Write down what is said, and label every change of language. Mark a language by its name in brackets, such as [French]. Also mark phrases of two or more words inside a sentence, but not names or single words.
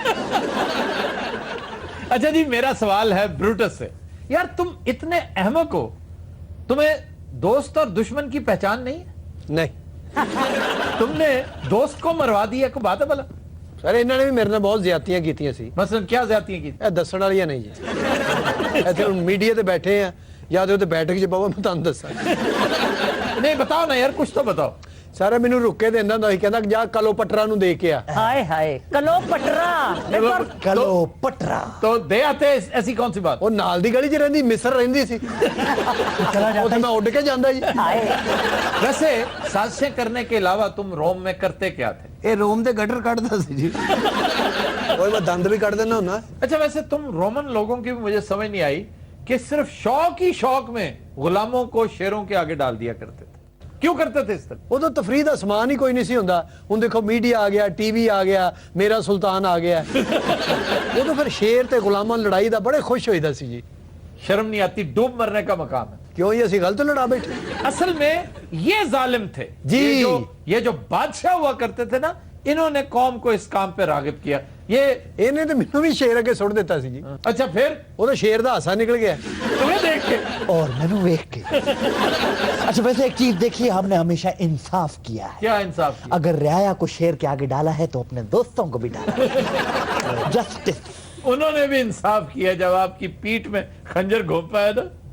[Urdu] اچھا جی میرا سوال ہے بروٹس سے. یار تم اتنے احمق ہو, تمہیں دوست اور دشمن کی پہچان نہیں ہے؟ نہیں تم نے دوست کو مروا دیا, کو بات ہے بھلا؟ [Punjabi] سر انہوں نے بھی میرے بہت زیادتیاں کیتیاں سی. [Urdu] مثلا کیا زیادتیاں کی؟ [Punjabi] ਇਹ ਦੱਸਣ ਵਾਲੀਆਂ ਨਹੀਂ ਜੀ. ਇੱਥੇ ਹੁਣ ਮੀਡੀਆ ਤੇ ਬੈਠੇ ਆ ਜਾਂ ਤੇ ਉੱਤੇ ਬੈਠਕ 'ਚ ਬਾਬਾ ਮੈਂ ਤੁਹਾਨੂੰ ਦੱਸਾਂ. [Urdu] نہیں بتاؤ نا یار, کچھ تو بتاؤ. [Punjabi] ਸਾਰਾ ਮੈਨੂੰ ਰੁੱਕੇ ਦਿੰਦਾ ਹੁੰਦਾ ਸੀ, ਕਹਿੰਦਾ ਜਾ ਕਲੋ ਪਟਰਾ ਨੂੰ ਦੇ ਕੇ ਆ. [Urdu] ہائے ہائے کلو پٹرا. کلیوپٹرا تو دے آتے ایسی کون سی بات؟ [Punjabi] ਉਹ ਨਾਲ ਦੀ ਗਲੀ 'ਚ ਰਹਿੰਦੀ, ਮਿਸਰ ਰਹਿੰਦੀ ਸੀ. ਉੱਥੇ ਮੈਂ ਉੱਡ ਕੇ ਜਾਂਦਾ ਜੀ. [Urdu] ہائے ویسے سازشیں کرنے کے علاوہ تم روم میں کرتے کیا تھے؟ [Punjabi] یہ روم دے گٹر کٹدا سی جی. ਓਏ ਮੈਂ ਦੰਦ ਵੀ ਕੱਢ ਦਿੰਦਾ ਹੁੰਦਾ. [Urdu] اچھا ویسے تم رومن لوگوں کی مجھے سمجھ نہیں آئی کہ صرف شوق ہی شوق میں غلاموں کو شیروں کے آگے ڈال دیا کرتے تھے. کیوں کرتے تھے اس طرح؟ [Punjabi] ਉਦੋਂ ਤਫਰੀਹ ਦਾ ਸਮਾਨ ਹੀ ਕੋਈ ਨਹੀਂ ਸੀ ਹੁੰਦਾ. ਹੁਣ ਦੇਖੋ ਮੀਡੀਆ ਆ ਗਿਆ, ਟੀਵੀ ਆ ਗਿਆ, ਮੇਰਾ ਸੁਲਤਾਨ ਆ ਗਿਆ. ਉਦੋਂ ਫਿਰ ਸ਼ੇਰ ਤੇ ਗੁਲਾਮਾਂ ਦੀ ਲੜਾਈ ਦਾ ਬੜੇ ਖੁਸ਼ ਹੋਈਦਾ ਸੀ ਜੀ. [Urdu] شرم نہیں آتی؟ ڈوب مرنے کا مقام ہے. [Punjabi] ਕਿਉਂ ਜੀ ਅਸੀਂ ਗਲਤ ਲੜਾ ਬੈਠੇ. [Urdu] اصل میں یہ ظالم تھے جی. یہ جو بادشاہ ہوا کرتے تھے نا, انہوں نے قوم کو اس کام پہ راغب کیا. یہ [Punjabi] ਇਹਨੇ ਤੇ ਮੈਨੂੰ ਵੀ ਸ਼ੇਰ ਅੱਗੇ ਸੁੱਟ ਦਿੱਤਾ ਸੀ ਜੀ. [Urdu] اچھا پھر [Punjabi] ਉਹਦਾ ਸ਼ੇਰ ਦਾ ਹਾਸਾ ਨਿਕਲ ਗਿਆ. [Urdu] تمہیں دیکھ کے اور میں نے دیکھ کے. اچھا ویسے ایک چیز دیکھیے, ہم نے ہمیشہ انصاف کیا ہے. کیا انصاف کیا؟ اگر رعایا کو شیر کے آگے ڈالا ہے تو اپنے دوستوں کو بھی ڈالا. جسٹس. انہوں نے بھی انصاف کیا جب آپ کی پیٹ میں خنجر گھوم پایا تھا.